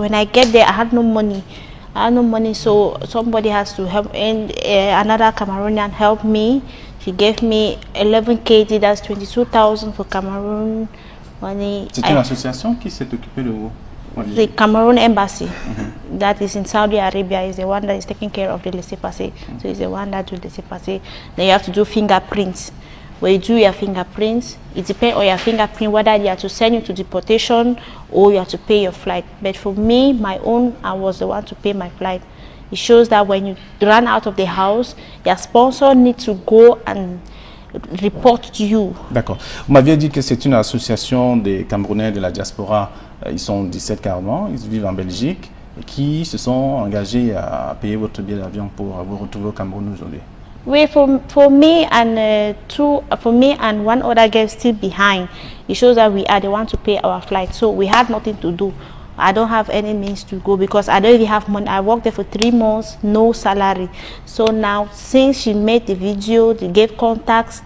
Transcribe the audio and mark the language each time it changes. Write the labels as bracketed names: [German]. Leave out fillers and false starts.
[English] When I get there, I had no money. So somebody has to help. And another Cameroonian helped me. She gave me 11 kg, that's 22,000 for Cameroon money. [French] C'est une association qui s'est occupée de vous? [English] The Cameroon Embassy, that is in Saudi Arabia, is the one that is taking care of the laissez-passer. So it's the one that do the laissez-passer. Then you have to do fingerprints. When you do your fingerprints, it depends on your fingerprint whether they have to send you to deportation or you have to pay your flight. But for me, my own, I was the one to pay my flight. It shows that when you run out of the house, your sponsor needs to go and report to you. [French] D'accord. Vous m'aviez dit que c'est une association des Camerounais de la diaspora. Ils sont 17 carrément, ils vivent en Belgique et qui se sont engagés à payer votre billet d'avion pour vous retrouver au Cameroun aujourd'hui. [English] Oui, for me and one other girl still behind, it shows that we are the one to pay our flight. So we had nothing to do. I don't have any means to go because I don't even have money. I worked there for 3 months, no salary. So now, since she made the video, they gave contacts.